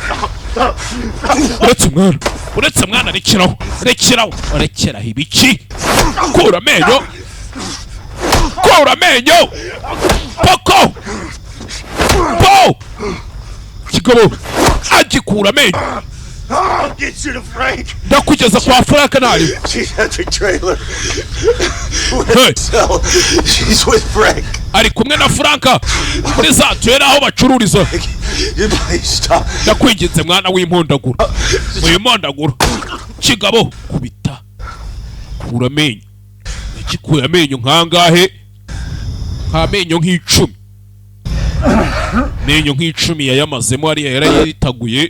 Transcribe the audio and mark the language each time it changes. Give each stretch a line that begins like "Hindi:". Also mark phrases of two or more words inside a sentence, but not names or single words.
Kinyarwanda: uretse mwana rekeraho ibiki kura amenyo poko kigabo agikura amenyo
English: I'll get you to Frank.
Kinyarwanda: ndakugeza kwa Frank nari.
English: She's at the trailer. Hey. She's with Frank.
Kinyarwanda: Ari kumwe na Frank muri za twera aho bacururiza.
English: Please stop.
Kinyarwanda: Ndakwinginze mwana w'impondaguro kigabo kubita kura amenyo ikikuye amenyo nkangahe amenyo nk'icumi yayamazemo ari yarayitaguye.